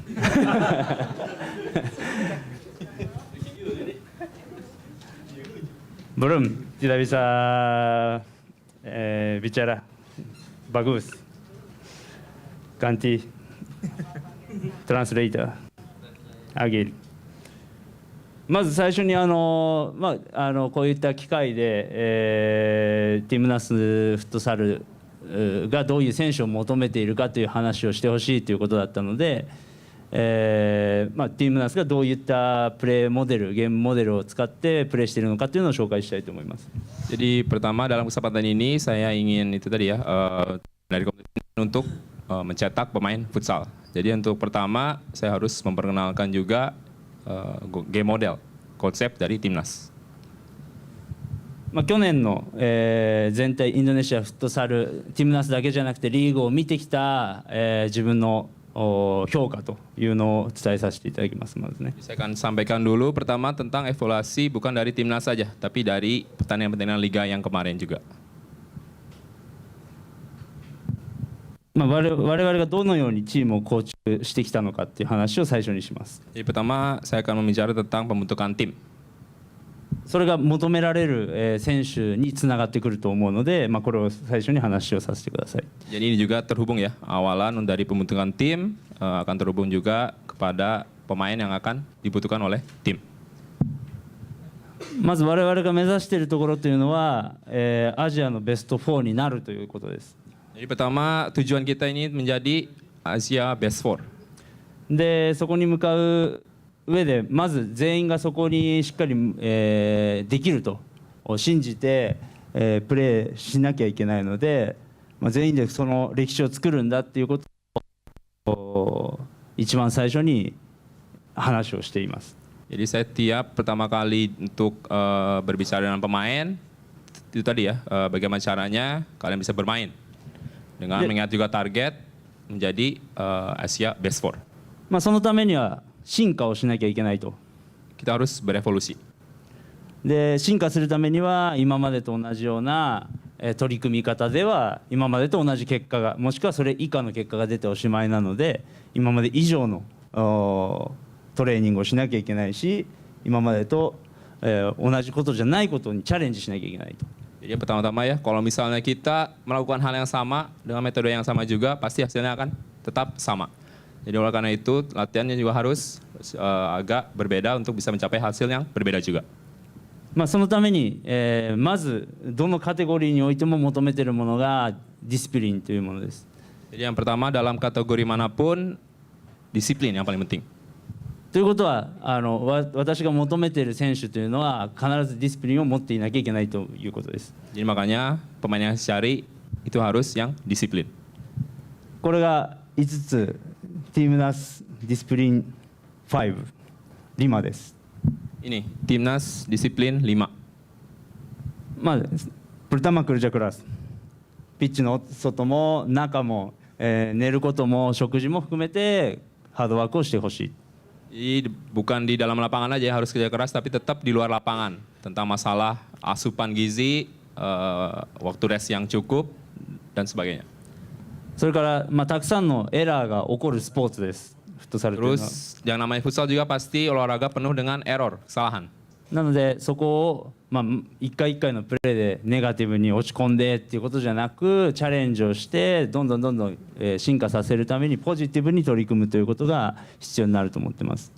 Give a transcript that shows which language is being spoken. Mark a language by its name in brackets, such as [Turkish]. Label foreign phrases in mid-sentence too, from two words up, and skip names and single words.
[Indonesian] Belum, tidak bisa bicara. Bagus. Ganti translator. Agil. [Japanese] まず最初にこういった機会で、ティムナスフットサルがどういう選手を求めているかという話をしてほしいということだったので、ティムナスがどういったプレーモデル、ゲームモデルを使ってプレーしているのかというのを紹介したいと思います。 [Indonesian] Jadi pertama dalam kesempatan ini saya ingin itu tadi ya dari kompetisi untuk mencetak pemain futsal. Jadi untuk pertama saya harus memperkenalkan juga [English] game model [Indonesian] konsep dari timnas. [Japanese] 去年の、全体インドネシアフットサルティムナスだけじゃなくてリーグを見てきた、自分の評価というのを伝えさせていただきますまずね。 [Indonesian] Saya akan sampaikan dulu pertama tentang evaluasi bukan dari timnas saja, tapi dari pertandingan-pertandingan liga yang kemarin juga. [Japanese] 我々がどのようにチームを構築してきたのかっていう話を最初にします。 [Indonesian] Jadi pertama saya akan membicara tentang pembentukan tim. [Japanese] それが求められる、選手につながってくると思うので、これを最初に話をさせてください。 [Indonesian] Jadi ini juga terhubung ya, awalan dari pembentukan tim akan terhubung juga kepada pemain yang akan dibutuhkan oleh tim. [Japanese] まず我々が目指しているところというのは、アジアのベスト4になるということです。 [Indonesian] Jadi pertama tujuan kita ini menjadi Asia [English] Best Four. [Japanese] でそこに向かう上でまず全員がそこにしっかり、できると信じて、プレーしなきゃいけないので、全員でその歴史を作るんだっていうことを一番最初に話をしています。 [Indonesian] Jadi setiap pertama kali untuk berbicara dengan pemain itu tadi ya, bagaimana caranya kalian bisa bermain dengan mengingat juga target menjadi Asia [English] Best Four. [Japanese] そのためには進化をしなきゃいけないと。 [Indonesian] Kita harus berevolusi. [Japanese] で進化するためには今までと同じような取り組み方では今までと同じ結果がもしくはそれ以下の結果が出ておしまいなので、今まで以上のトレーニングをしなきゃいけないし、今までと同じことじゃないことにチャレンジしなきゃいけないと。 [Indonesian] Jadi pertama-tama ya, kalau misalnya kita melakukan hal yang sama dengan metode yang sama juga, pasti hasilnya akan tetap sama. Jadi oleh karena itu latihannya juga harus agak berbeda untuk bisa mencapai hasil yang berbeda juga. [Japanese] そのために、まずどのカテゴリーにおいても求めているものがディスプリンというものです。 [Indonesian] Jadi yang pertama dalam kategori manapun disiplin yang paling penting. [Japanese] ということは私が求めている選手というのは必ずディスプリンを持っていなきゃいけないということです。 [Indonesian] Jadi makanya pemain yang saya cari itu harus yang disiplin. [Japanese] これが5つ [Indonesian] timnas disiplin 5, lima [Japanese] です。 [Indonesian] Ini timnas disiplin 5. まあ、pertama kerja keras。 [Japanese] ピッチの外も中も、寝ることも食事も含めてハードワークをしてほしい。 [Indonesian] Jadi bukan di dalam lapangan aja harus kerja keras, tapi tetap di luar lapangan. Tentang masalah asupan gizi, waktu rest yang cukup, dan sebagainya. [Japanese] それから、たくさんのエラーが起こるスポーツです。フットサルというのは。 [Indonesian] Terus yang namanya futsal juga pasti olahraga penuh dengan error, kesalahan. [Japanese] なのでそこを、一回一回のプレーでネガティブに落ち込んでっていうことじゃなく、チャレンジをしてどんどん、進化させるためにポジティブに取り組むということが必要になると思ってます。